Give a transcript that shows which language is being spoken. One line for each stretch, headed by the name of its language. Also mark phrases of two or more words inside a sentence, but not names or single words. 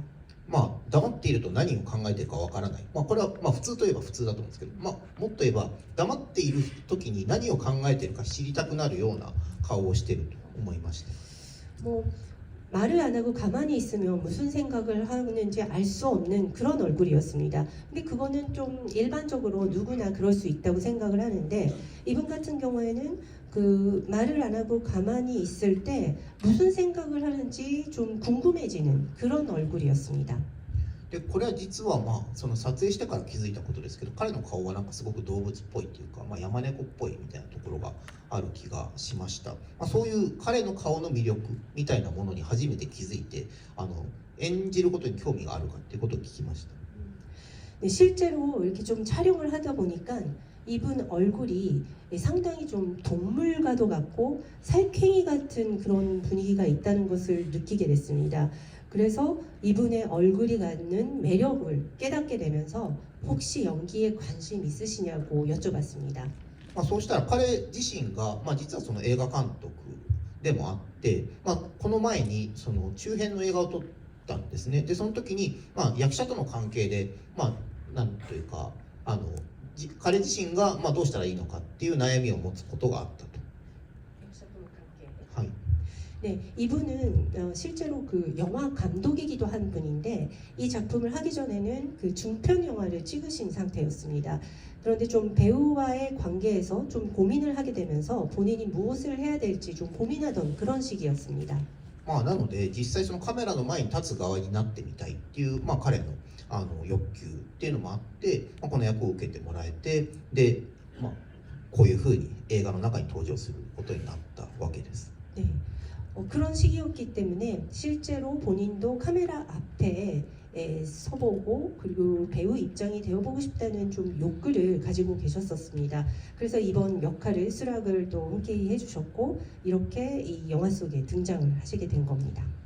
Japanese: まあ黙っていると何を考えているかわからない、これは普通といえば普通だと思うんですけど、もっと言えば黙っている時に何を考えているか知りたくなるような顔をしていると思いました。
Korean: 뭐 말을 안 하고 가만히 있으면 무슨 생각을 하는지 알 수 없는 그런 얼굴이었습니다. 근데 그거는 좀 일반적으로 누구나 그럴 수 있다고 생각을 하는데 이분 같은 경우에는 그 말을 안 하고 가만히 있을 때 무슨 생각을 하는지 좀 궁금해지는 그런 얼굴이었습니다.
Japanese: でこれは実はその撮影してから気づいたことですけど、彼の顔はなんかすごく動物っぽいっていうか、山猫っぽいみたいなところがある気がしました。そういう彼の顔の魅力みたいなものに初めて気づいて、演じることに興味があるかっていうことを聞きました。
Korean: 네, 실제로 이렇게 좀 촬영을 하다 보니까 이분 얼굴이 상당히 좀 동물과도 같고 살쾡이 같은 그런 분위기가 있다는 것을 느끼게 됐습니다. 그래서 이분의 얼굴이 갖는 매력을 깨닫게 되면서 혹시 연기에 관심 있으시냐고 여쭤봤습니다.
Japanese: そうしたら彼自身が、実はその映画監督でもあって、この前にその中編の映画を撮ったんですね。でその時に、役者との関係で、なんというか彼自身が、どうしたらいいのかっていう悩みを持つことがあったと。はい。
Korean: 네, 이분은 실제로 그 영화 감독이기도 한 분인데 이 작품을 하기 전에는 그 중편 영화를 찍으신 상태였습니다. 그런데 좀 배우와의 관계에서 좀 고민을 하게 되면서 본인이 무엇을 해야 될지 좀 고민하던 그런 시기였습니다.
Japanese: なので実際そのカメラの前に立つ側になってみたいっていう、彼の欲求っていうのもあって、この役を受けてもらえて、で、こういうふうに映画の中に登場することになったわけです。
Korean: 네. 그런 시기였기 때문에 실제로 본인도 카메라 앞에 서보고 그리고 배우 입장이 되어보고 싶다는 좀 욕구를 가지고 계셨었습니다. 그래서 이번 역할을 수락을 또 흔쾌히 해주셨고 이렇게 이 영화 속에 등장을 하시게 된 겁니다.